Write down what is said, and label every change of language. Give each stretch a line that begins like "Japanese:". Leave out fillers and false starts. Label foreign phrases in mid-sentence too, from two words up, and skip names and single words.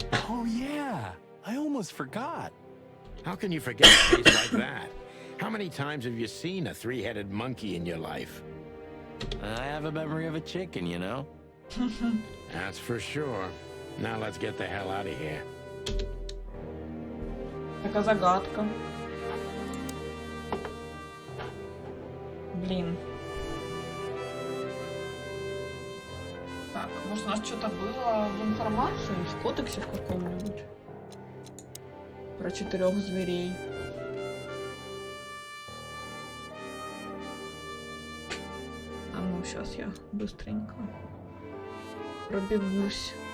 English: Oh, yeah. I almost forgot. How can you forget a face like that? How many times have you seen a three-headed monkey in your life? I have a memory of a chicken, you know? That's for sure. Now let's get the hell out of here.
Russian: Така загадка. Блин. Так, может у нас что-то было в информации, в кодексе в каком-нибудь? Про 4 зверей. А ну, сейчас я быстренько пробегусь.